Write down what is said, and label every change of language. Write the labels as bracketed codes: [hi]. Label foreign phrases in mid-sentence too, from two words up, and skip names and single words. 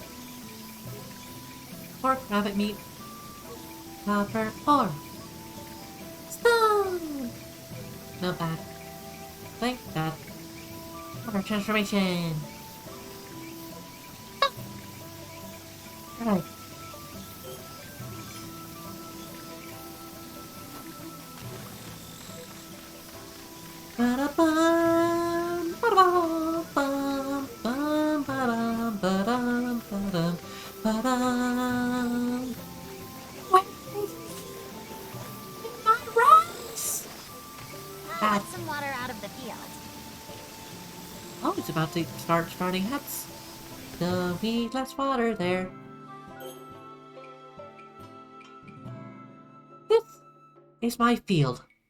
[en] Pork, rabbit meat, copper, ore. Stone! No bad. Like that. Water transformation. Alright. Ba-da-bum, ba-da-bum, bum, bum, ba-dum, ba-dum, ba-dum, ba-dum. Wait, my rice! I'll let some water out of the field. Oh, it's about to start sprouting huts. So we need less water there. This is my field.